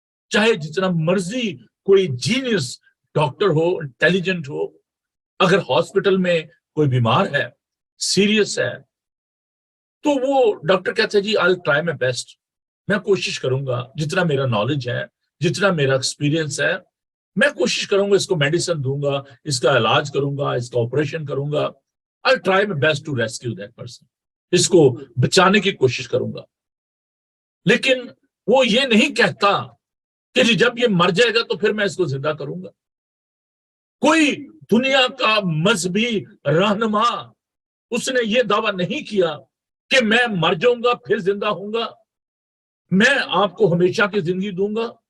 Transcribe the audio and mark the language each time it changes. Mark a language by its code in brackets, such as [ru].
[ur] چاہے جتنا مرضی کوئی جینیس ڈاکٹر ہو, انٹیلیجنٹ ہو, اگر ہاسپٹل میں کوئی بیمار ہے, سیریس ہے, تو وہ ڈاکٹر کہتا ہے جی [en] I'll try my best, [ur] میں کوشش کروں گا, جتنا میرا نالج ہے, جتنا میرا ایکسپیرینس ہے, میں کوشش کروں گا, اس کو میڈیسن دوں گا, اس کا علاج کروں گا, اس کا آپریشن کروں گا. [en] I'll try my best to rescue that person, [ur] اس کو بچانے کی کوشش کروں گا. لیکن وہ یہ نہیں کہتا کہ جی جب یہ مر جائے گا تو پھر میں اس کو زندہ کروں گا. کوئی دنیا کا مذہبی رہنما اس نے یہ دعویٰ نہیں کیا کہ میں مر جاؤں گا پھر زندہ ہوں گا, میں آپ کو ہمیشہ کی زندگی دوں گا.